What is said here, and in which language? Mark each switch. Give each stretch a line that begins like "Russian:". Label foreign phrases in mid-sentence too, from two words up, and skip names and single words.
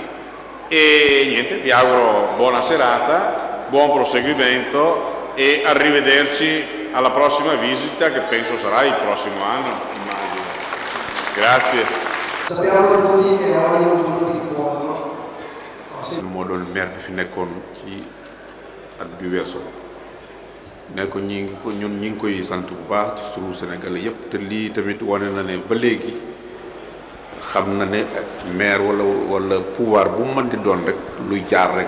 Italian: E niente, vi auguro buona serata, buon proseguimento e arrivederci alla prossima visita, che penso sarà il prossimo anno, immagino. Grazie. Sappiamo tutti che oggi è un giorno di riposo.
Wolof: moo doon maire bi fi nekkoon ci at bi weesu ne ko ñun ñi ngi koy sant bu baax ci turu Sénégalais yépp te lii tamit wane na ne ba léegi xam na ne maire wala pouvoir bu mu mën di doon rek luy jaar rek